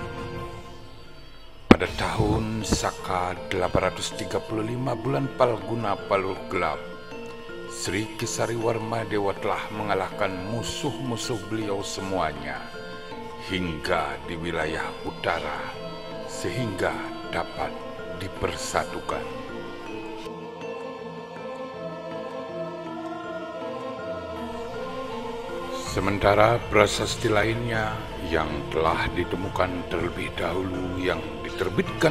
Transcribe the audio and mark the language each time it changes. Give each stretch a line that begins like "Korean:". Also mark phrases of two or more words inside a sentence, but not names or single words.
Indonesian: Pada tahun Saka 835 bulan Palguna Paluh Gelap, Sri Kesari Warmadewa telah mengalahkan musuh-musuh beliau semuanya hingga di wilayah utara sehingga dapat dipersatukan. Sementara prasasti lainnya yang telah ditemukan terlebih dahulu yang diterbitkan